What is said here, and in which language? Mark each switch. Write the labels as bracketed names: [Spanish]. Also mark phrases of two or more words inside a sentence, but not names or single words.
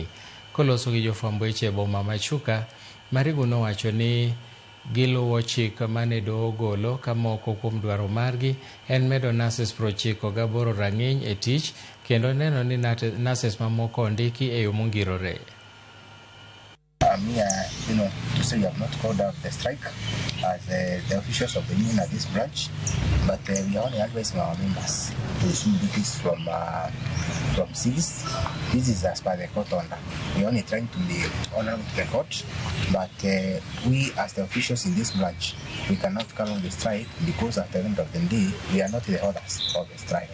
[Luo (Kenya and Tanzania)] Koloso gi jofwamb weche e boma ma Chuka, Marigo nowacho ni giluwo chik mane doho golo ka moko kuom dwaro margi en medo nases 98 rang'iny e tich kendo neno ni nases mamoko ondiki e yo mongirore. [English] To say we have not called out the strike as the officials of the union at this branch, but we are only advising our members to issue duties from cities. This is as per the court order. We are only trying to be honorable to the court, but we as the officials in this branch, we cannot call on the strike because at the end of the day, we are not the authors of the strike.